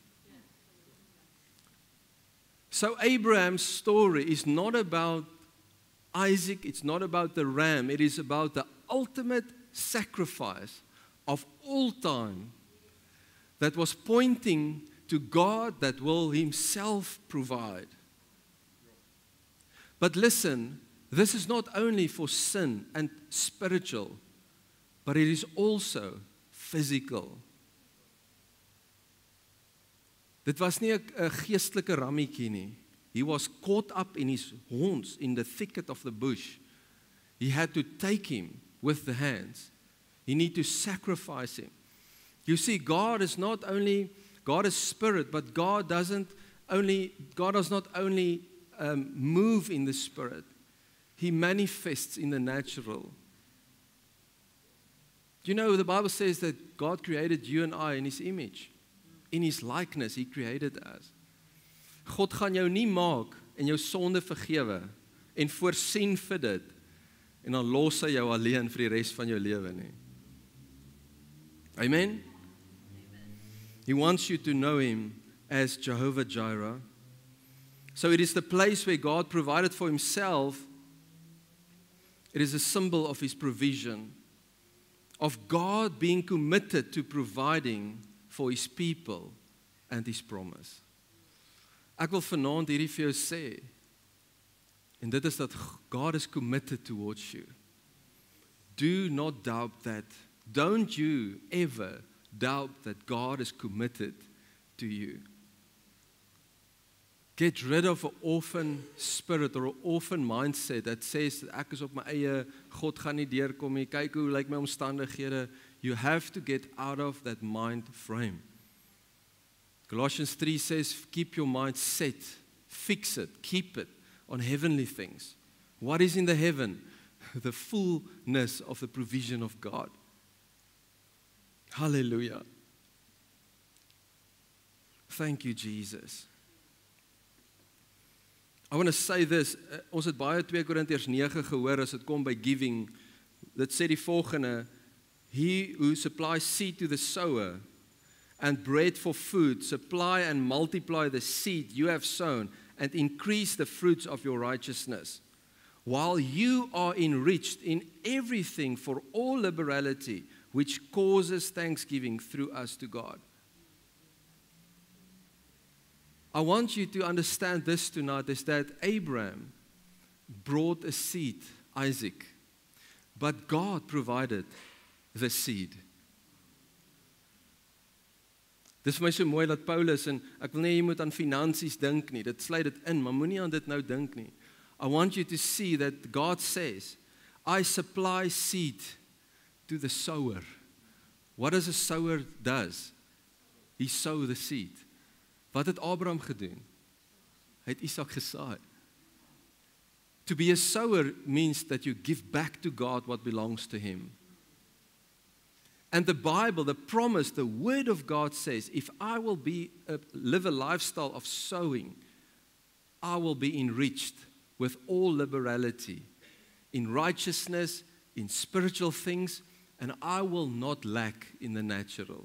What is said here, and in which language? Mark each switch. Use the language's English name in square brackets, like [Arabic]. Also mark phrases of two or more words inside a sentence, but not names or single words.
[English] So Abraham's story is not about Isaac, it's not about the ram, it is about the ultimate sacrifice of all time that was pointing to God that will himself provide. But listen, this is not only for sin and spiritual, but it is also physical. [Afrikaans] Dit was nie 'n geestelike rammetjie nie. [English] He was caught up in his horns in the thicket of the bush. He had to take him with the hands. He need to sacrifice him. You see, God is spirit, but God does not only move in the spirit. He manifests in the natural. You know, the Bible says that God created you and I in his image. In his likeness, he created us. [Afrikaans] God gaan jou nie maak en jou sonde vergewe en voorsien vir dit en dan los hy jou alleen vir die res van jou lewe nie. Amen? [English] He wants you to know him as Jehovah Jireh. So it is the place where God provided for himself. It is a symbol of his provision, of God being committed to providing for his people and his promise. [Afrikaans] Ek wil vanaand hierdie vir jou sê, en dit is dat God [English] is committed towards you. Do not doubt that. Don't you ever doubt that God is committed to you. Get rid of an orphan spirit or an orphan mindset that says that [Afrikaans] ek is op my eie, God gaan nie deurkom nie, kyk hoe lyk my omstandighede. [English] You have to get out of that mind frame. Colossians 3 says, keep your mind set, fix it, keep it on heavenly things. What is in the heaven? The fullness of the provision of God. Hallelujah. Thank you, Jesus. I want to say this, [Afrikaans] ons het baie 2 Korintiërs 9 gehoor as dit kom by giving. Dit sê die volgende, [English] he who supplies seed to the sower and bread for food, supply and multiply the seed you have sown and increase the fruits of your righteousness, while you are enriched in everything for all liberality, which causes thanksgiving through us to God. I want you to understand this tonight, is that Abraham brought a seed, Isaac, but God provided the seed. [Afrikaans] Dis vir my so mooi dat Paulus, en ek wil nie jy moet aan finansies dink nie, dit sluit dit in, maar moenie aan dit nou dink nie. [English] I want you to see that God says, I supply seed to the sower. What does a sower does? He sow the seed. [Afrikaans] Wat het Abraham gedoen? Hy het Isak gesaai. [English] To be a sower means that you give back to God what belongs to him. And the Bible, the promise, the word of God says, if I will live a lifestyle of sowing, I will be enriched with all liberality, in righteousness, in spiritual things, and I will not lack in the natural.